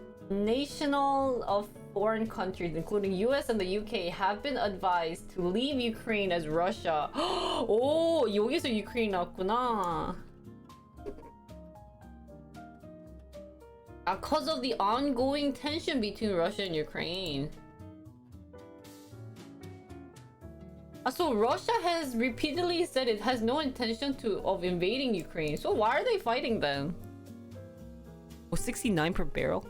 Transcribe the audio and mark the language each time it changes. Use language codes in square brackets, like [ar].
[en] National of foreign countries, including US and the UK, have been advised to leave Ukraine as Russia. [ko] 오, 여기서 유크레인 나왔구나. [en] Because of the ongoing tension between Russia and Ukraine. So Russia has repeatedly said it has no intention of invading Ukraine. So why are they fighting then? Oh, 69 per barrel?